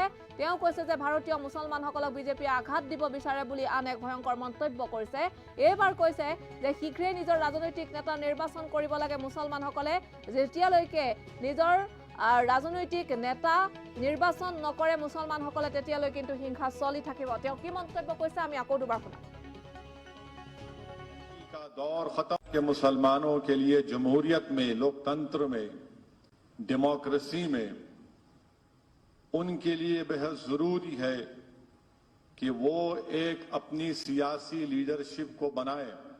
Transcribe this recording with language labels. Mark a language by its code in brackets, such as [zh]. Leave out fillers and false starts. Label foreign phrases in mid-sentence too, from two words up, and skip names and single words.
[as] তেওঁ কৈছে যে ভাৰতীয় মুছলমানসকলক বিজেপিয়ে আঘাত দিব বিচাৰে বুলি আন এক ভয়ংকৰ মন্তব্য কৰিছে। এইবাৰ কৈছে যে শীঘ্ৰেই নিজৰ ৰাজনৈতিক নেতা নিৰ্বাচন কৰিব লাগে মুছলমানসকলে, যেতিয়ালৈকে নিজৰ ৰাজনৈতিক নেতা নিৰ্বাচন নকৰে মুছলমানসকলে তেতিয়ালৈ কিন্তু হিংসা চলি থাকিব। তেওঁ কি মন্তব্য কৈছে আমি আকৌ দুবাৰ শুনাম। [ur] کا دور ختم کے مسلمانوں کے لیے جمہوریت میں، لوکتنتر میں، ڈیموکریسی میں ان کے لیے بے حد ضروری ہے کہ وہ ایک اپنی سیاسی لیڈرشپ کو بنائے,